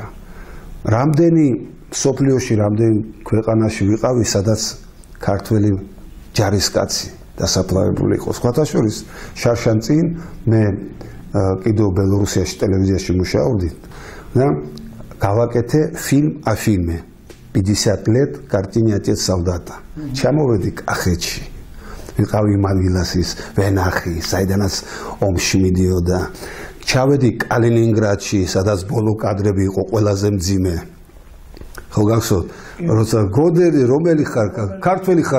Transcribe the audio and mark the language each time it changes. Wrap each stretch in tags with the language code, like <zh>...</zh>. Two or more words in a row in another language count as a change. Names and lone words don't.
<ka>რამდენი სოფლიოში, რამდენი ქვეყანაში ვიყავი, სადაც ქართველი ჯარისკაცი დასაფლავებული იყო. სხვათა შორის შარშან წინ მე კიდევ ბელორუსიაში ტელევიზიაში მუშაობდი და გავაკეთე</ka> <ru>фильм о фильме 50 лет картине отец солдата.</ru> <ka>ჩამოვედი კახეთში. ვიყავი მაგილას ის ვენახი, საიდანაც ომში მიდიოდა. ჩავედი კალინინგრადში, სადაც ბოლო კადრები იყო ყველაზე მძიმე. ხო გახსოვთ, როცა გოდერი რომელი ხარ, ქართველი ხარ?</ka>